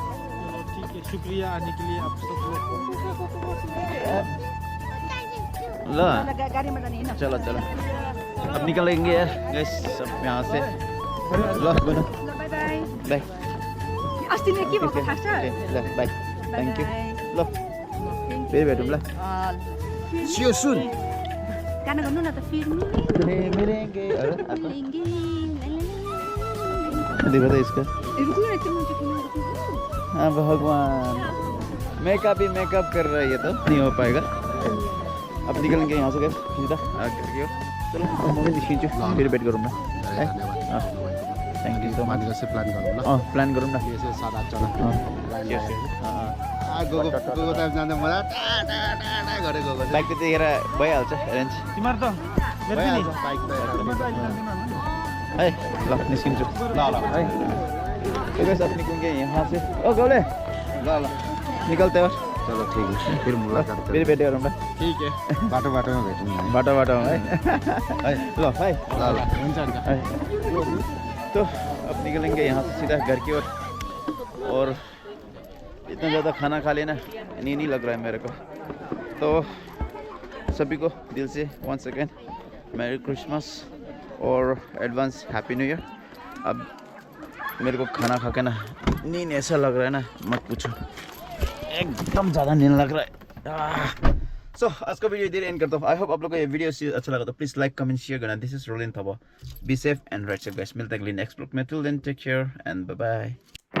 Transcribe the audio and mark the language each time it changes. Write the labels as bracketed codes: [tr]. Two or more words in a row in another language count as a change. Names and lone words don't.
[hi] ठीक है शुक्रिया आने के लिए आप सब लो चलो चलो अब निकलेंगे यार गैस सब यहाँ से लो बोलो [en] bye bye बाय [ne] अस्ति नै के भएको थाहा छ ल बाय [en] thank you [ne] ल फेरि भेटौँ ल [en] See you soon. [ne] गाना गर्नु न त फेरि [hi] मिलेंगे अरे देखो तो इसका [ne] रुक्नु न त्यो मान्छे किन [hi] हाँ भगवान मेकअप ही मेकअप कर रहा है ये तो नहीं हो पाएगा अब निकलेंगे यहाँ से सीधा चलो [ne] म पनि निस्किन्छु फेरि भेट गरौँ न [en] thank you so much [ne] प्लान गरौँ ल प्लान गरौँ न यसो 7-8 जना गएको टाइम जाँदा मलाई टाटा गरे गएको बाइक त त्यतिखेर भइहाल्छ एरेन्ज तिमीहरु त मेरो पनि बाइक त है ल निस्किन्छु ल ल [hi] है तो गाइस अब निकलेंगे यहाँ से ओ गौले [ne] ल ल [hi] निकलते हो चलो ठीक है फिर मुलाकात [ne] फेरि भेट गरौँ न ठीक है बाटो बाटोमा भेटौँ न बाटो बाटोमा है है ल है ल ल हुन्छ हुन्छ [hi] है तो अब निकलेंगे यहाँ से सीधा घर की ओर और इतना ज़्यादा खाना खा लेना नींद नहीं लग रहा है मेरे को तो सभी को दिल से [en] once again merry christmas [hi] और [en] advance happy new year [hi] अब मेरे को खाना खा के ना नींद ऐसा लग रहा है ना मत पूछो एकदम ज़्यादा नींद लग रहा है सो आज का वीडियो इधर एंड करता हूँ [en] I hope [hi] आप लोग को ये वीडियो अच्छा लगा तो [en] please like comment share [hi] करना [en] this is Rolin Thapa be safe and ride safe guys [hi] मिलते हैं अगले नेक्स्ट ब्लॉग में [en] till then take care and bye bye